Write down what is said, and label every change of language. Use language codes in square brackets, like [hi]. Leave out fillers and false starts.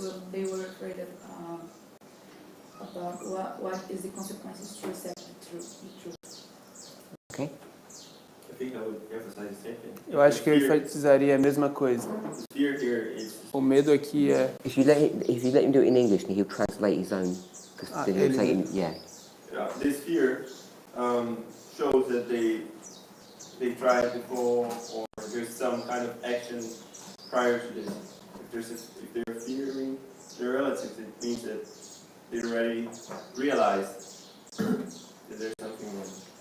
[en] They were afraid about what is the consequences to accept the truth. Okay. I think I would emphasize the same thing. [pt] Eu acho que eu enfatizaria a mesma coisa. [en] Fear here is [pt] O medo aqui é [en] If you let him do it in English, then he'll translate his own. Because then he'll say, yeah. this fear shows that they tried before, or there's some kind of action prior to this. If they're fearing their relatives, it means that they already realized that there's something wrong.